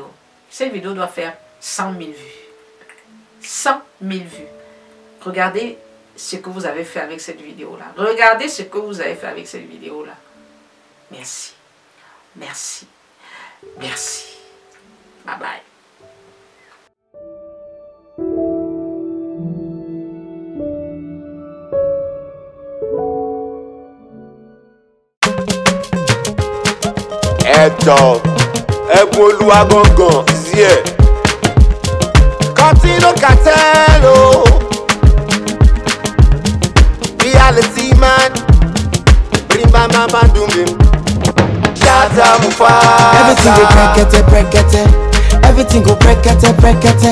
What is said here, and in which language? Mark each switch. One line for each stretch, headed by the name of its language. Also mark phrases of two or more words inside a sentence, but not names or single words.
French: Cette vidéo doit faire 100 000 vues. 100 000 vues. Regardez ce que vous avez fait avec cette vidéo-là. Regardez ce que vous avez fait avec cette vidéo-là. Merci. Merci. Merci. Bye bye.
Yoruba: Ẹ̀tọ́ ẹ̀bùn olúwa gangan díẹ̀.
Nigerian Pidgin: Contino Cartello, reality man, bring my mama do me. Shout out Mufasa. Everything go brekete. Everything go brekete.